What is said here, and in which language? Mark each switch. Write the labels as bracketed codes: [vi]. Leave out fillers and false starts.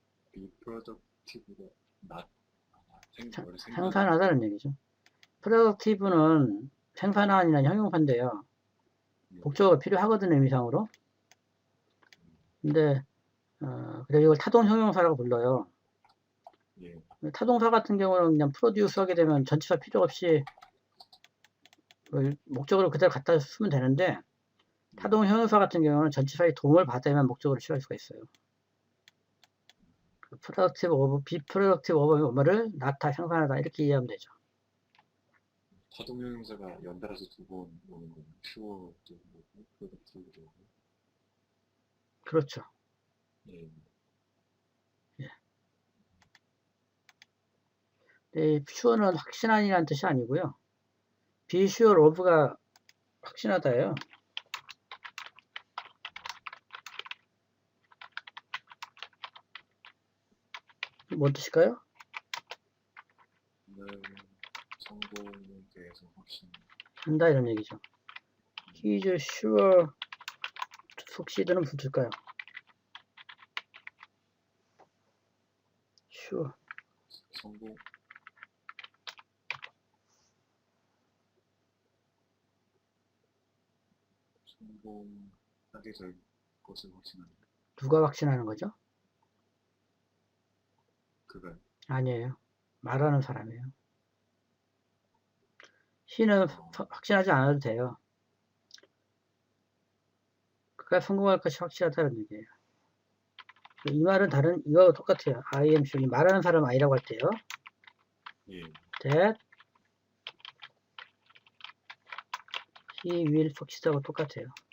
[en] be productive가 not 원래 [ko] 생산하다는 얘기죠. productive는 생산한이라는 형용사인데요. 목적어가 필요하거든요, 의미상으로. 근데 그래서 이걸 타동 형용사라고 불러요. 예, 타동사 같은 경우는 그냥 프로듀스 하게 되면 전치사 필요 없이 목적으로 그대로 갖다 쓰면 되는데 타동 형용사 같은 경우는 전치사의 도움을 받아야만 목적으로 취할 수가 있어요. [en] productive of, be productive of [ko] 뭐를 나타 생산하다 이렇게 이해하면 되죠. 타동형용사가 연달아서 두 번 오는 거예요. sure 도 오고 productive도 오고. 그렇죠. 예, 이 sure는 확신한이라는 뜻이 아니고요. [en] be sure of가 확신하다예요. [ko] 뭔 뜻일까요? 성공에 대해서 확신. 한다 이런 얘기죠. [en] He is sure to succeed는 [ko] 무슨 뜻일까요? [en] sure. [ko] 성공하게 될 것을 확신합니다. 누가 확신하는 거죠? 그가 아니에요. 말하는 사람이에요. he는 확신하지 않아도 돼요. 그가 성공할 것이 확실하다는 얘기예요. 이 말은 이거하고 똑같아요. [en] I am sure. [ko] 말하는 사람 아니라고 할 때요. 예, [en] that he will succeed하고 똑같아요.